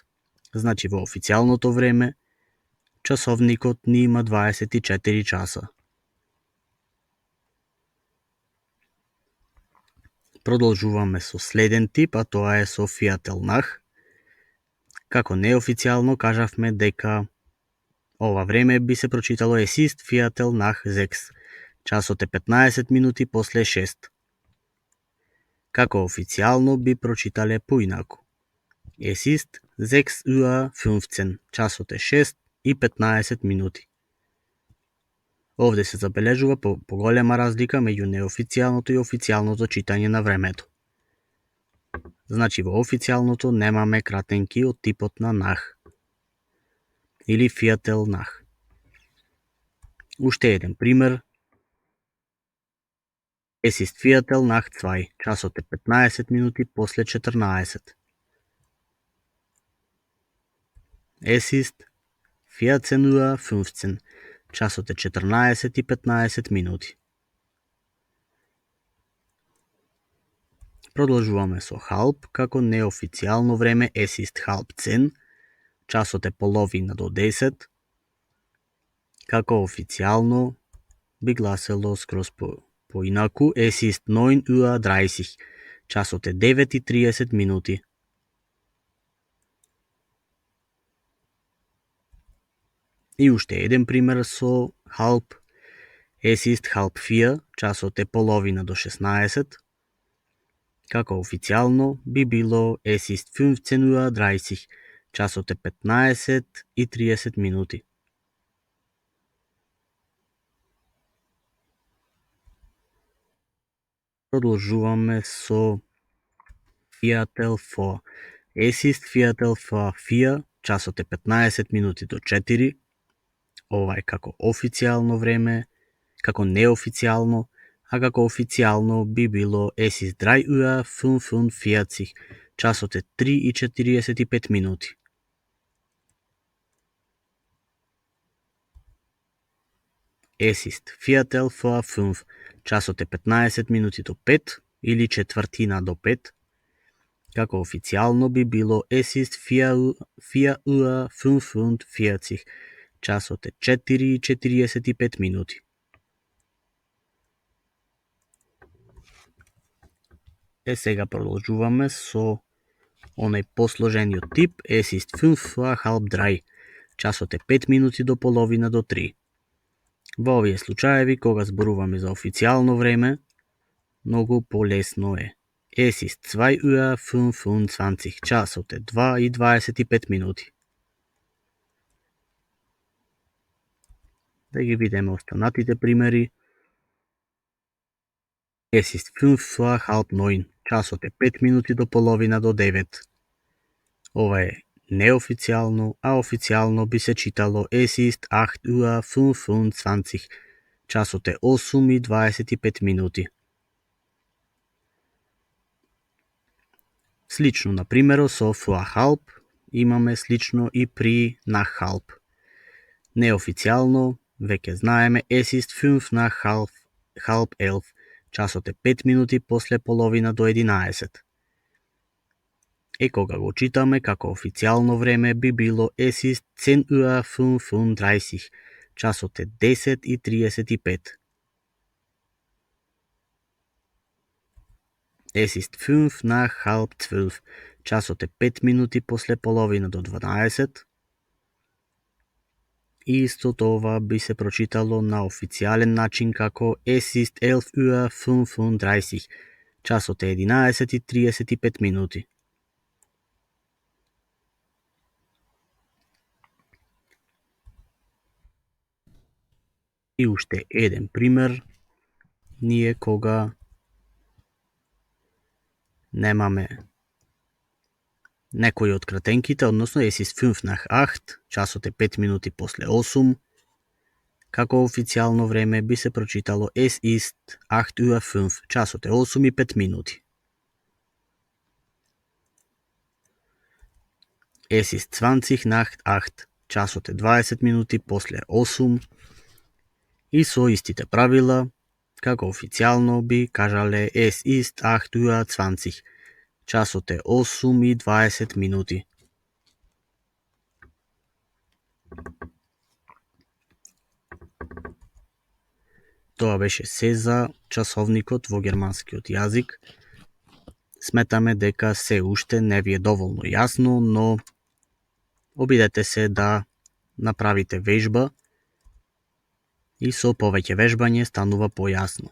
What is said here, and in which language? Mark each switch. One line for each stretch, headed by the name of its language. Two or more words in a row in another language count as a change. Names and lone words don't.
Macedonian: Значи во официјалното време часовникот ни има 24 часа. Продолжуваме со следен тип, а тоа е со Viertelnacht. Како неофицијално кажавме дека ова време би се прочитало
German: es ist Viertel nach 6.
Macedonian: Часот е 15 минути после 6. Како официјално би прочитале поинаку.
German: Es ist 6:15 Uhr.
Macedonian: Часот е 6 и 15 минути. Овде се забележува поголема разлика меѓу неофицијалното и официјалното читање на времето. Значи во официјалното немаме кратенки од типот на нах или Viertelnacht. Уште еден пример.
German: Es ist Viertel nach 2.
Macedonian: Часот е 15 минути после 14.
German: Es ist 14:15 Uhr.
Macedonian: Часот е 14 и 15 минути. Продолжуваме со halb, како неофицијално време
German: es ist 9:30.
Macedonian: Часот е половина до 10. Како официјално би гласело скроз поинаку
German: es ist 9:30 Uhr.
Macedonian: Часот е 9:30 минути. И уште еден пример со halb.
German: Es ist 3:30.
Macedonian: Часот е половина до 16. Како официјално би било
German: es ist 15:30 Uhr.
Macedonian: Часот е 15:30 минути. Продолжуваме со
German: Viertel vor. Es ist Viertel vor 4.
Macedonian: Часот е 15 минути до 4. Ова е како официјално време, како неофицијално, а како официјално би било
German: es ist 3:45 Uhr.
Macedonian: Часот е 3:45 минути.
German: Es ist Viertel vor 5.
Macedonian: Часот е 15 минути до 5 или четвртина до 5. Како официјално би било
German: es ist 4:45.
Macedonian: Часот е 4:45 минути. Сега продолжуваме со онај посложениот тип
German: es ist 2:30.
Macedonian: Часот е 5 минути до половина до 3. Во овие случаеви, кога зборуваме за официјално време, многу полесно е.
German: Es ist 2:25 Uhr.
Macedonian: Часот е 2:25 минути. Да ги видиме останатите примери.
German: Es ist 8:30.
Macedonian: Часот е 5 минути до половина до 9. Ова е неофицијално, а официјално би се читало
German: es ist 8:25 Uhr.
Macedonian: Часот е 8:25 минути. Слично на примерот со
German: vor halb,
Macedonian: имаме слично и при
German: nach halb.
Macedonian: Неофицијално, веќе знаеме,
German: es ist 5 nach halb 11,
Macedonian: часот е 5 минути после половина до 11. И кога го читаме како официјално време би било
German: es ist 10:35,
Macedonian: часот е 10:35.
German: Es ist 5 nach halb 12,
Macedonian: часот е 5 минути после половина до 12. И исто тоа би се прочитало на официјален начин како
German: es ist 11:35,
Macedonian: часот е 11:35 минути. И уште еден пример, ние кога немаме некој од кратенките, односно
German: es ist 5 nach 8,
Macedonian: часот е 5 минути после 8, како официјално време би се прочитало
German: es ist 8:05,
Macedonian: часот е 8:05 минути.
German: Es ist 20 nach 8,
Macedonian: часот е 20 минути после 8. И со истите правила, како официјално би кажале
German: es ist 8:20,
Macedonian: часот е 8:20 минути. Тоа беше се за часовникот во германскиот јазик. Сметаме дека се уште не ви е доволно јасно, но обидете се да направите вежба и со повеќе вежбање станува појасно.